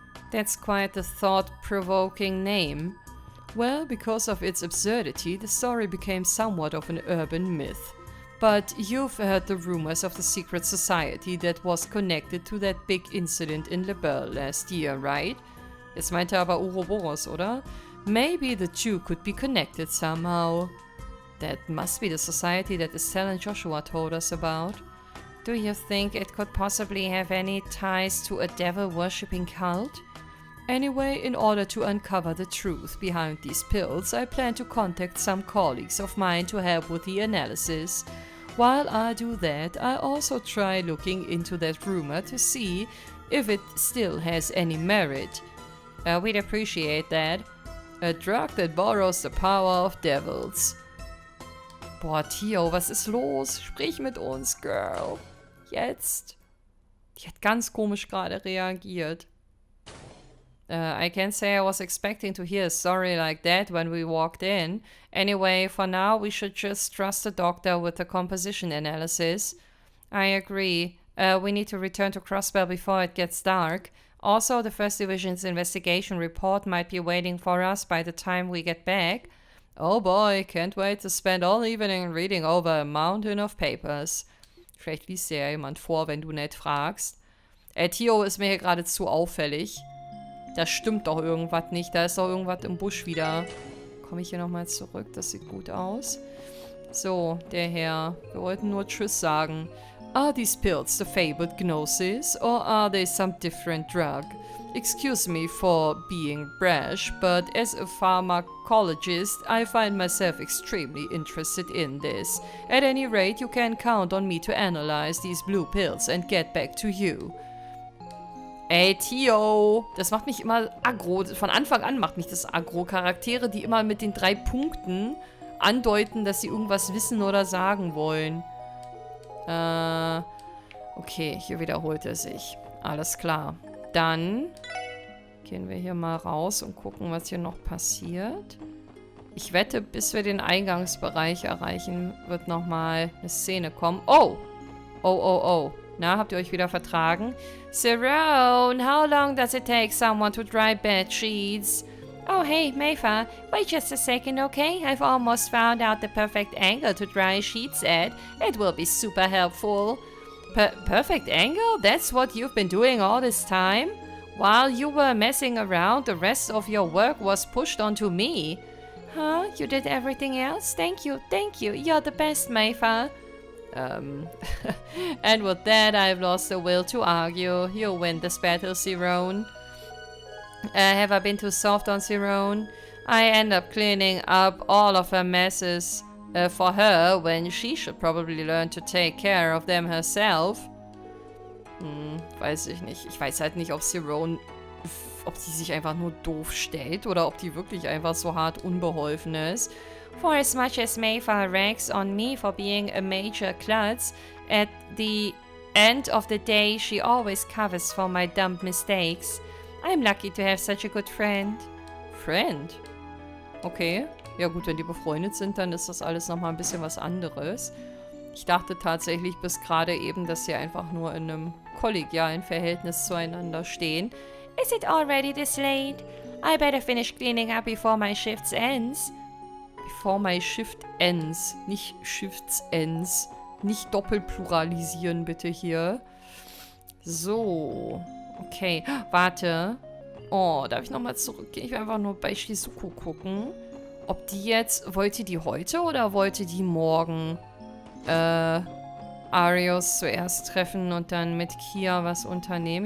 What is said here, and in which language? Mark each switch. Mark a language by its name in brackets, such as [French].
[English] That's quite a thought-provoking name. Well, because of its absurdity, the story became somewhat of an urban myth. But you've heard the rumors of the secret society that was connected to that big incident in LeBeau last year, right? [German] Jetzt meinte er aber Ouroboros, oder? [English] Maybe the two could be connected somehow. That must be the society that Estelle and Joshua told us about. Do you think it could possibly have any ties to a devil-worshipping cult? Anyway, in order to uncover the truth behind these pills, I plan to contact some colleagues of mine to help with the analysis. While I do that, I also try looking into that rumor to see if it still has any merit. We'd appreciate that. A drug that borrows the power of devils. [German] Boah, Tio, was ist los? Sprich mit uns, Girl. Jetzt. Die hat ganz komisch gerade reagiert. [English] I can't say I was expecting to hear a story like that when we walked in. Anyway, for now, we should just trust the doctor with the composition analysis. I agree. We need to return to Crossbell before it gets dark. Also, the First Division's investigation report might be waiting for us by the time we get back. Oh boy, can't wait to spend all evening reading over a mountain of papers. [German] Vielleicht liest dir ja jemand vor, wenn du nett fragst. Tio ist mir hier gerade zu auffällig. Da stimmt doch irgendwas nicht. Da ist doch irgendwas im Busch wieder. Komme ich hier nochmal zurück? Das sieht gut aus. So, der Herr. Wir wollten nur Tschüss sagen. [English] Are these pills the fabled Gnosis, or are they some different drug? Excuse me for being brash, but as a pharmacologist, I find myself extremely interested in this. At any rate, you can count on me to analyze these blue pills and get back to you. [German] Ey, Tio, das macht mich immer aggro. Von Anfang an macht mich das aggro. Charaktere, die immer mit den 3 Punkten andeuten, dass sie irgendwas wissen oder sagen wollen. Okay, hier wiederholt er sich. Alles klar. Dann gehen wir hier mal raus und gucken, was hier noch passiert. Ich wette, bis wir den Eingangsbereich erreichen, wird nochmal eine Szene kommen. Oh! Oh. Na, habt ihr euch wieder vertragen? [English] Cerrone, how long does it take someone to dry bed sheets? Oh, hey, Mayfa, wait just a second, okay? I've almost found out the perfect angle to dry sheets at. It will be super helpful. Perfect angle? That's what you've been doing all this time? While you were messing around, the rest of your work was pushed onto me. Huh? You did everything else? Thank you. You're the best, Mayfa. And with that, I've lost the will to argue. You win this battle, Cerrone. Have I been too soft on Cerrone? I end up cleaning up all of her messes for her when she should probably learn to take care of them herself. [German] Weiß ich nicht. Ich weiß halt nicht, ob Cerrone, ob sie sich einfach nur doof stellt oder ob die wirklich einfach so hart unbeholfen ist. [English] For as much as Mayfa rags on me for being a major klutz, at the end of the day she always covers for my dumb mistakes. I'm lucky to have such a good friend. Friend? Okay. [German] Ja gut, wenn die befreundet sind, dann ist das alles nochmal ein bisschen was anderes. Ich dachte tatsächlich bis gerade eben, dass sie einfach nur in einem kollegialen Verhältnis zueinander stehen. [English] Is it already this late? I better finish cleaning up before my shift ends. Before my shift ends. [German] Nicht [English] shifts ends. [German] Nicht doppelpluralisieren bitte hier. So. Okay. Warte. Oh, darf ich nochmal zurückgehen? Ich will einfach nur bei Shizuku gucken. Ob die jetzt... Wollte die heute oder wollte die morgen Arios zuerst treffen und dann mit Kia was unternehmen?